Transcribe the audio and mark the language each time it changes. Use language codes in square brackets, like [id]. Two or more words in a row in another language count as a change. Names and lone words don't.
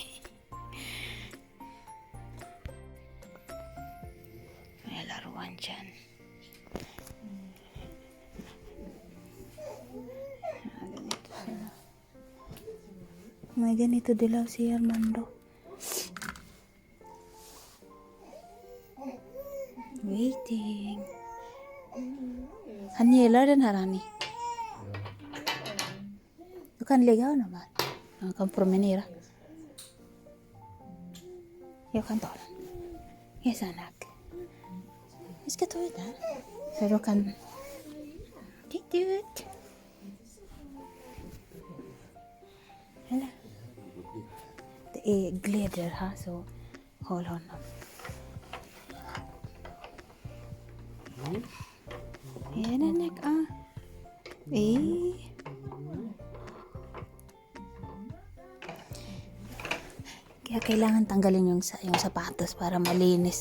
[tl] May laruan dyan. May ganito dilaw si Armando. Waiting. [sv] Han gillar den här, Annie. Du kan lägga honom här. Han kan promenera. Jag kan ta den. Yes, Anak. Vi ska ta ut den. Så du kan... Titta ut. Eller? Det är gleder här, så håll honom. [tl] Yan, Anak. Kaya kailangan tanggalin yung sapatos para malinis.